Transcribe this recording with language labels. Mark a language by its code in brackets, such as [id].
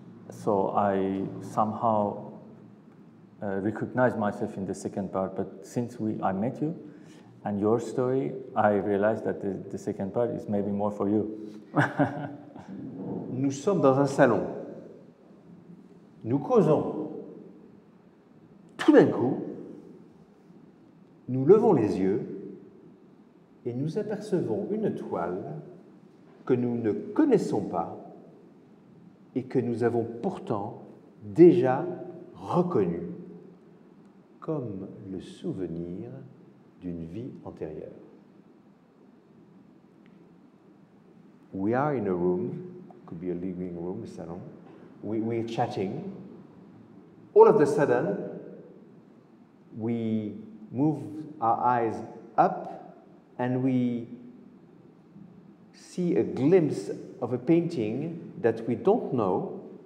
[en] So I somehow recognized myself in the second part, but since I met you and your story, I realized that the second part is maybe more for you. [fr] Nous sommes dans un salon. Nous causons. Tout d'un coup, nous levons les yeux et nous apercevons une toile que nous ne connaissons pas et que nous avons pourtant déjà reconnue comme le souvenir d'une vie antérieure. [en] We are in a room, could be a living room, a salon. We're chatting. All of a sudden, we move our eyes up and we see a glimpse of a painting that we don't know.